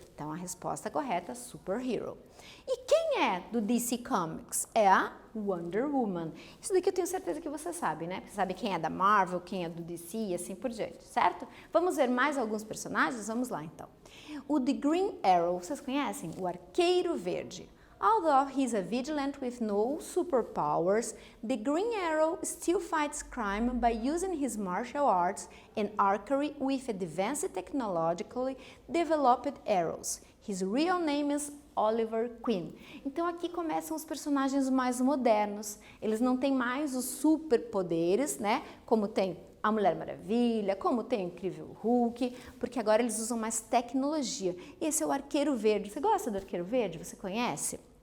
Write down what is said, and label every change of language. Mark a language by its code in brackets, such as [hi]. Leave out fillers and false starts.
[pt] Então a resposta correta é superhero. E quem é do DC Comics? É a Wonder Woman. Isso daqui eu tenho certeza que você sabe, né? Você sabe quem é da Marvel, quem é do DC e assim por diante, certo? Vamos ver mais alguns personagens? Vamos lá, então. O The Green Arrow, vocês conhecem? O Arqueiro Verde. [en] Although he's a vigilante with no superpowers, the Green Arrow still fights crime by using his martial arts and archery with advanced technologically developed arrows. His real name is Oliver Queen. [pt] Então aqui começam os personagens mais modernos. Eles não têm mais os superpoderes, né? Como tem a Mulher Maravilha, como tem o Incrível Hulk, porque agora eles usam mais tecnologia. Esse é o Arqueiro Verde. Você gosta do Arqueiro Verde? Você conhece?